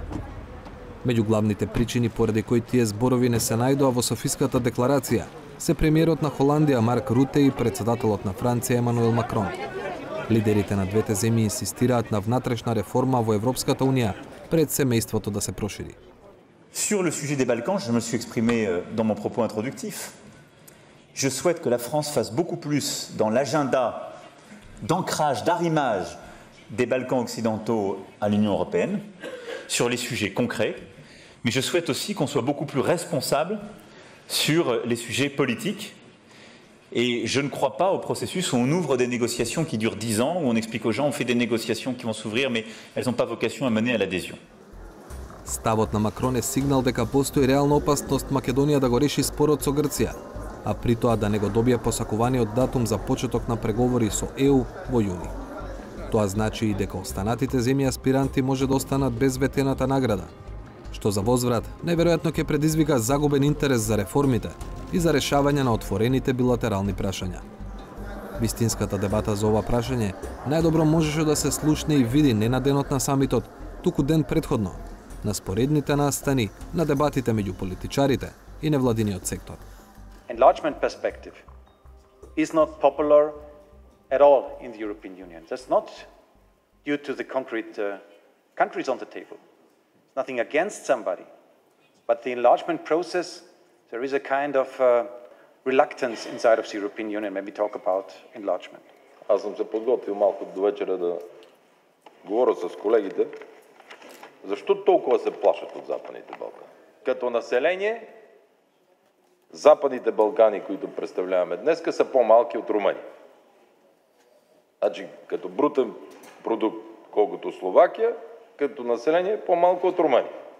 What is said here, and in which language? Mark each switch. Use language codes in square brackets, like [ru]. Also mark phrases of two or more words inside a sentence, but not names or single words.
[mk] Меѓу главните причини поради кои тие зборови не се најдоа во Софиската декларација се премиерот на Холандија Марк Руте и председателот на Франција Емануел Макрон. Лидерите на двете земји инсистираат на внатрешна реформа во Европската Унија пред семејството да се прошири. [fr] Sur le sujet des Balkans, je me suis exprimé dans mon propos introductif. Je souhaite que la France fasse beaucoup plus dans l'agenda d'ancrage, d'arrimage des Balkans occidentaux à l'Union européenne, sur les sujets concrets, mais je souhaite aussi qu'on soit beaucoup plus responsable sur les sujets politiques. Et je ne crois pas au processus où on ouvre des négociations qui durent 10 ans, où on explique aux gens on fait des négociations qui vont s'ouvrir, mais elles n'ont pas vocation à mener à l'adhésion. [mk] Ставот на Макрон е сигнал дека постои реална опасност Македонија да го реши спорот со Грција, а при тоа да не го добие посакуваниот датум за почеток на преговори со ЕУ во јуни. Тоа значи и дека останатите земји аспиранти може да останат без ветената награда, што за возврат најверојатно ќе предизвика загубен интерес за реформите и за решавање на отворените билатерални прашања. Вистинската дебата за ова прашање најдобро можеше да се слушне и види не на денот на самитот, туку ден предходно, на споредните настани на дебатите меѓу политичарите и невладиниот сектор. [en] Enlargement perspective is not popular at all in the European Union. That's not due to the concrete countries on the table. It's nothing against somebody. But the enlargement process, there is a kind of reluctance inside of the European Union when we talk about enlargement. [bg] Аз съм се подготвил малко до вечера да говоря с колегите. Защо толкова се плашат от Западните Балкани? Като население, Западните Балкани, които представляваме днес, са по-малки от Румъния. Значи, като брутен продукт, колкото Словакия, като население, по-малко от Румъния.